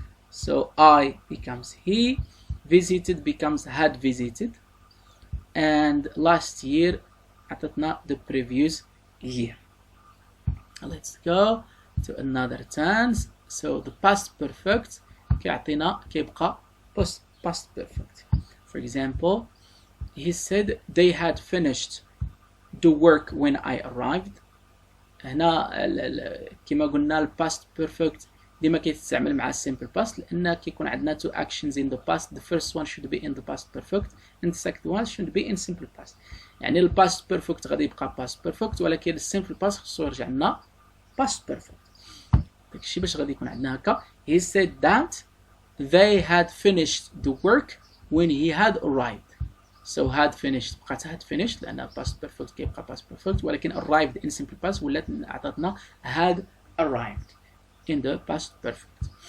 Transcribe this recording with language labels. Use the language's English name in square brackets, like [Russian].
[English] So I becomes he, visited becomes had visited, and last year [Arabic] عطتنا [English] the previous year. Let's go to another tense. So the past perfect [Arabic] كيبقى [English] past perfect. For example, he said they had finished the work when I arrived. [Arabic] هنا كما قلنا ال past perfect ديما كيتستعمل مع simple past لأن كيكون عندنا [English] two actions in the past. The first one should be in the past perfect and the second one should be in simple past. [Arabic] يعني ال past perfect غادي يبقى past perfect ولكن ال simple past خصو يرجع لنا past perfect. داكشي باش غادي يكون عندنا هكا. [English] He said that they had finished the work when he had arrived. So had finished [Arabic] بقات [English] had finished [Arabic] لأن [English] past perfect [Arabic] كيبقى [English] past perfect [Arabic] ولكن [English] arrived in simple past [Arabic] ولات عطاتنا [English] had arrived in the past perfect.